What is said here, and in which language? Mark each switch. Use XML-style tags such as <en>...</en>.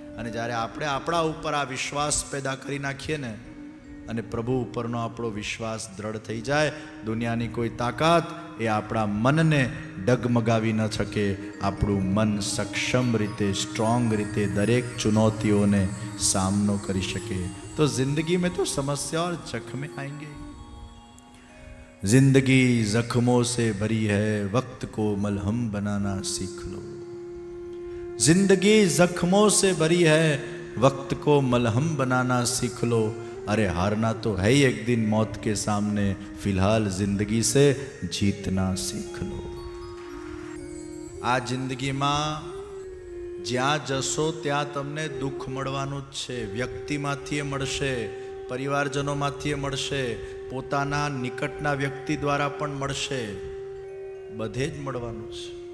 <gu>અને જ્યારે આપણે આપણા ઉપર આ વિશ્વાસ પેદા કરી નાખીએ ને, અને પ્રભુ ઉપરનો આપણો વિશ્વાસ દ્રઢ થઈ જાય, દુનિયાની કોઈ તાકાત એ આપણા મનને ડગમગાવી ન શકે. આપણું મન સક્ષમ રીતે, સ્ટ્રોંગ રીતે દરેક ચુનૌતીઓને સામનો કરી શકે. તો</gu> <hi>જિંદગી में तो समस्या और जख्म आएंगे. जिंदगी जख्मों से भरी है, वक्त को मलहम बनाना सीख लो. जिंदगी जख्मों से भरी है, वक्त को मलहम बनाना सीख लो. अरे हारना तो है ही एक दिन मौत के सामने, फिलहाल जिंदगी से जीतना सीख लो.</hi> <gu>આ જિંદગીમાં જ્યાં જશો ત્યાં તમને દુઃખ મળવાનું જ છે. વ્યક્તિમાંથી મળશે, પરિવારજનોમાંથી મળશે, પોતાના નિકટના વ્યક્તિ દ્વારા પણ મળશે, બધે જ મળવાનું છે.</gu>